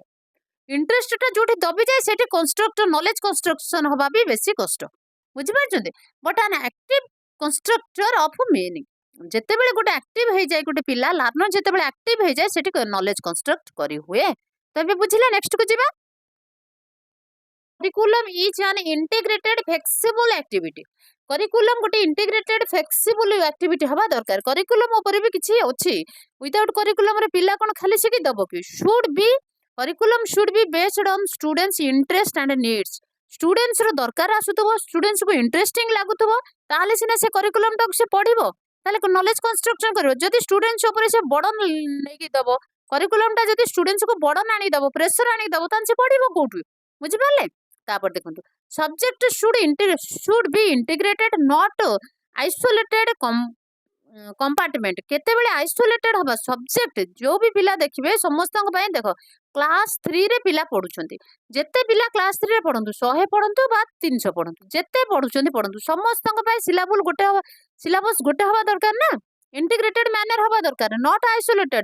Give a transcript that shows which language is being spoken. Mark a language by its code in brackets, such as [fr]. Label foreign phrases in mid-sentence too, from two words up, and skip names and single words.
[or] ଇଣ୍ଟରେଷ୍ଟଟା ଯୋଉଠି ଦବିଯାଏ ସେଠି [en] knowledge construction [or] ହବା ବି ବେଶୀ କଷ୍ଟ, ବୁଝିପାରୁଛନ୍ତି? [en] but an active constructor of meaning, [or] ଯେତେବେଳେ ଗୋଟେ ଆକ୍ଟିଭ ହେଇଯାଏ, ଗୋଟେ ପିଲା ଲର୍ଣ୍ଣର ଯେତେବେଳେ ଆକ୍ଟିଭ ହେଇଯାଏ ସେଠି [en] knowledge construct [or] କରି ହୁଏ। ତ ଏବେ ବୁଝିଲେ, ନେକ୍ସଟ କୁ ଯିବା। [en] Curriculum is an integrated flexible activity. [or] Curriculum ଗୋଟେ [en] integrated flexible activity [or] ହବା ଦରକାର। Curriculum ଉପରେ ବି କିଛି ଅଛି, [en] without curriculum [or] ରେ ପିଲା କଣ ଖାଲି ଶିଖି ଦବ କି? [en] Curriculum should be based on students interest and needs. [or] Students ର ଦରକାର ଆସୁଥିବ, students କୁ ଇଣ୍ଟରେଷ୍ଟିଂ ଲାଗୁଥିବ, ତାହେଲେ ସିନା ସେ curriculum ଟାକୁ ସେ ପଢିବ, ତାହେଲେ [en] knowledge construction [or] କରିବ। ଯଦି students ଉପରେ ସେ ବର୍ଡନ ନେଇକି ଦବ, curriculum ଟା ଯଦି students କୁ ବର୍ଡନ ଆଣିକି ଦବ, ପ୍ରେସର ଆଣିକି ଦବ, ତାହେଲେ ସେ ପଢିବ କୋଉଠୁ, ବୁଝିପାରିଲେ? ତାପରେ ଦେଖନ୍ତୁ, [en] subject should be integrated not isolated compartment. [or] କେତେବେଳେ ଆଇସୋଲେଟେଡ ହବା, ସବଜେକ୍ଟ ଯୋଉ ବି ପିଲା ଦେଖିବେ ସମସ୍ତଙ୍କ ପାଇଁ, ଦେଖ କ୍ଲାସ 3 ରେ ପିଲା ପଢୁଛନ୍ତି, ଯେତେ ପିଲା କ୍ଲାସ 3 ରେ ପଢନ୍ତୁ, 100 ପଢନ୍ତୁ ବା 300 ପଢନ୍ତୁ, ଯେତେ ପଢୁଛନ୍ତି ପଢନ୍ତୁ, ସମସ୍ତଙ୍କ ପାଇଁ ସିଲାବସ ଗୋଟେ ହବା ଦରକାର ନା, [en] integrated manner [or] ହବା ଦରକାର, [en] not isolated.